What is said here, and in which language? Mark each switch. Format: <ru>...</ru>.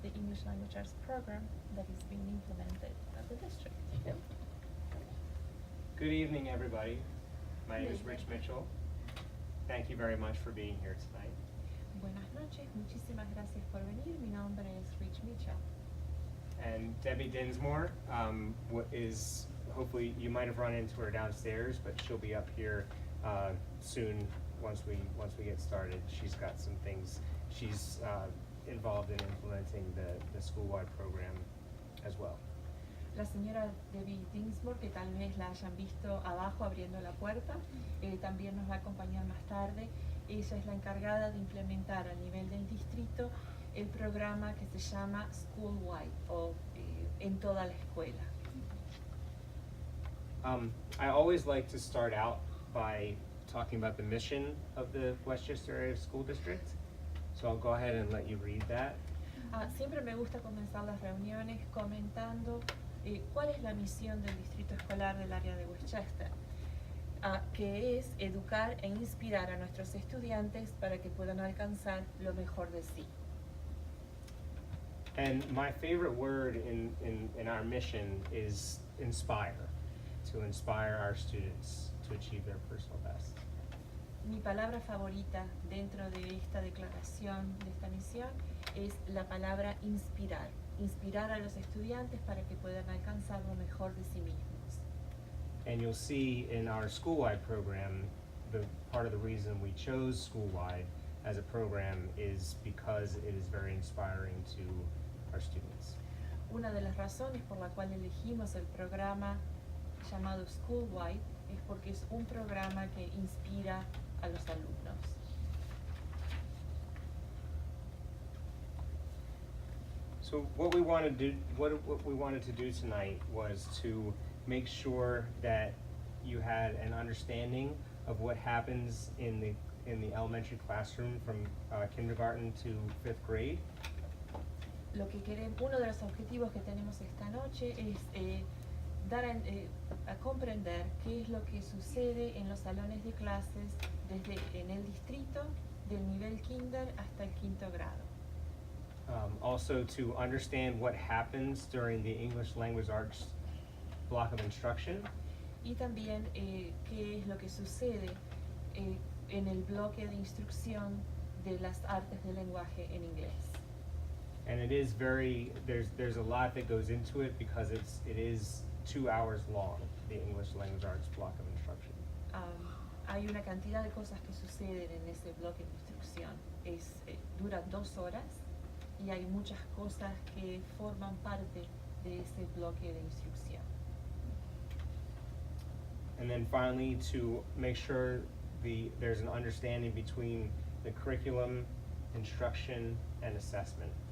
<en>English Language Arts program that is being implemented at the district. Good evening, everybody. My name is Rich Mitchell. Thank you very much for being here tonight.</en> <es>Buenas noches, muchísimas gracias por venir. Mi nombre es Rich Mitchell.</es> <en>And Debbie Dinsmore is, hopefully you might have run into her downstairs, but she'll be up here soon once we get started. She's got some things. She's involved in implementing the school-wide program as well.</en> <es>La señora Debbie Dinsmore, que tal vez la hayan visto abajo abriendo la puerta, también nos va a acompañar más tarde. Ella es la encargada de implementar a nivel del distrito el programa que se llama School-wide o en toda la escuela.</es> <en>I always like to start out by talking about the mission of the Westchester Area School District. So I'll go ahead and let you read that.</en> <es>Siempre me gusta comenzar las reuniones comentando cuál es la misión del Distrito Escolar del área de Westchester, que es educar e inspirar a nuestros estudiantes para que puedan alcanzar lo mejor de sí.</es> <en>And my favorite word in our mission is inspire, to inspire our students to achieve their personal best.</en> <es>Mi palabra favorita dentro de esta declaración, de esta misión, es la palabra inspirar. Inspirar a los estudiantes para que puedan alcanzar lo mejor de sí mismos.</es> <en>And you'll see in our school-wide program, the part of the reason we chose school-wide as a program is because it is very inspiring to our students.</en> <es>Una de las razones por la cual elegimos el programa llamado School-wide es porque es un programa que inspira a los alumnos.</es> <en>So what we wanted to do tonight was to make sure that you had an understanding of what happens in the elementary classroom from kindergarten to 5th grade.</en> <es>Uno de los objetivos que tenemos esta noche es dar a comprender qué es lo que sucede en los salones de clases desde en el distrito del nivel kinder hasta el 5º grado.</es> <en>Also to understand what happens during the English Language Arts block of instruction.</en> <es>Y también qué es lo que sucede en el bloque de instrucción de las artes del lenguaje en inglés.</es> <en>And it is there's a lot that goes into it because it is 2 hours long, the English Language Arts block of instruction.</en> <es>Hay una cantidad de cosas que suceden en ese bloque de instrucción. Dura 2 horas y hay muchas cosas que forman parte de ese bloque de instrucción.</es> <en>And then finally, to make sure there's an understanding between the curriculum, instruction, and assessment.</en>